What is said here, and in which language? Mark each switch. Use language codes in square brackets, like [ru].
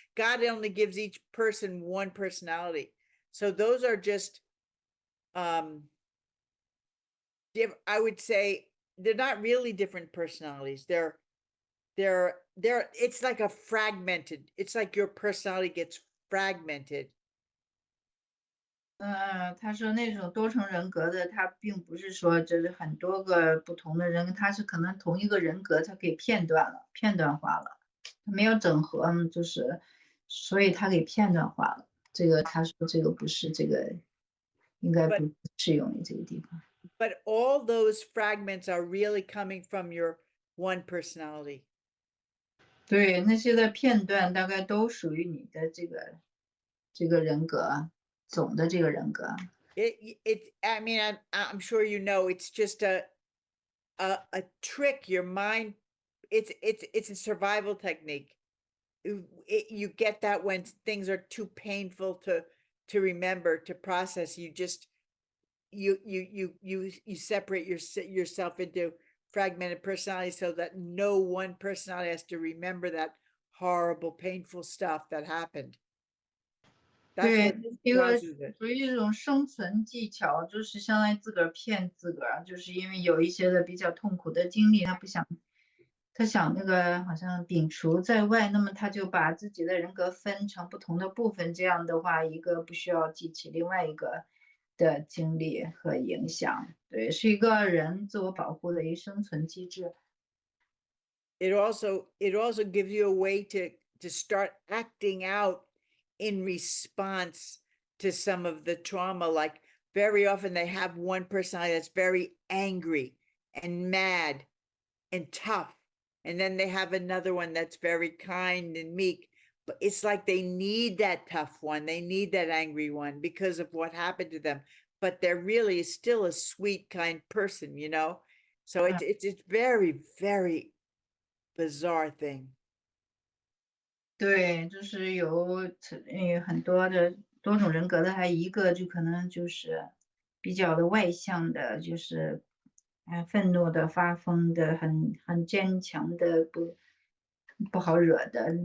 [en] God only gives each person one personality. So those are just I would say they're not really different personalities. They're it's like a fragmented, it's like your personality gets fragmented. [zh] 他说那种多重人格的，他并不是说这是很多个不同的人，他是可能同一个人格，他给片段化了，他没有整合，就是所以他给片段化了。这个他说这个不是这个，应该不适用于这个地方。 [en] But all those fragments are really coming from your one personality. [zh] 对，那些的片段大概都属于你的这个人格，总的这个人格。 [en] I mean, I'm sure it's just a trick. Your mind, it's a survival technique. You get that when things are too painful to remember, to process. You just you separate yourself into fragmented personalities so that no one personality has to remember that horrible, painful stuff that happened. [zh] 对，一个属于一种生存技巧，就是相当于自个儿骗自个儿，就是因为有一些的比较痛苦的经历，他想那个好像摒除在外，那么他就把自己的人格分成不同的部分，这样的话，一个不需要记起另外一个的经历和影响。对，是一个人自我保护的一个生存机制。 [en] It also gives you a way to start acting out in response to some of the trauma. Like very often they have one personality that's very angry and mad and tough, and then they have another one that's very kind and meek. But it's like they need that tough one, they need that angry one because of what happened to them, but they're really still a sweet, kind person, so it's very, very bizarre thing. [zh] 对，就是有很多的多种人格的，还一个就可能就是比较的外向的，就是愤怒的、发疯的、很坚强的、不好惹的。